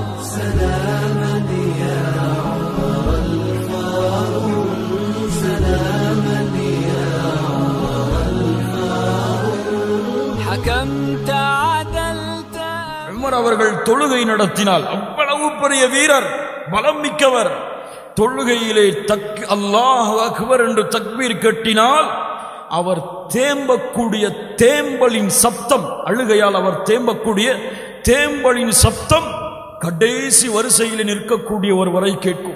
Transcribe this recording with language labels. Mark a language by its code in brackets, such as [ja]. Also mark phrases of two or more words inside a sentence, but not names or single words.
[ar] سلاما يا عمر الفاروق سلاما يا عمر الفاروق حكمت عدلت. [ta] உமர் அவர்கள் தொழுகை நடத்தினால் அவ்வளவு பெரிய வீரர், பலம் மிக்கவர். தொழுகையிலே [ar] الله أكبر [ta] என்று தக்பீர் கட்டினால் அவர் தேம்பக்கூடிய தேம்பலின் சப்தம், அழுகையால் அவர் தேம்பக்கூடிய தேம்பலின் சப்தம் கடைசி வரிசையில் நிற்கக்கூடிய ஒரு வரை கேட்கும்.